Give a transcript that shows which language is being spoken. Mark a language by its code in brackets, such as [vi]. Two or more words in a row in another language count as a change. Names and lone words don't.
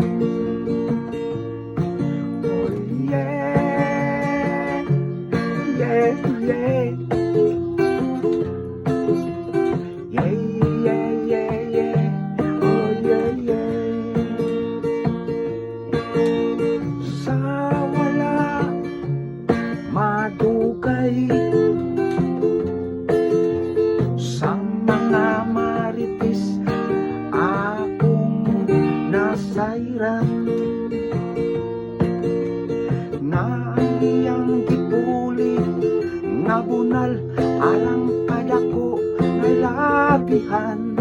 [en] Oh yeah, yeah, yeah. Yeah, yeah, yeah, yeah. Oh yeah, yeah. [ceb] Sa wala madugay, sa mga marites akong nasairan, na iyang gipulit nga bunal alang kadako ngay labihan.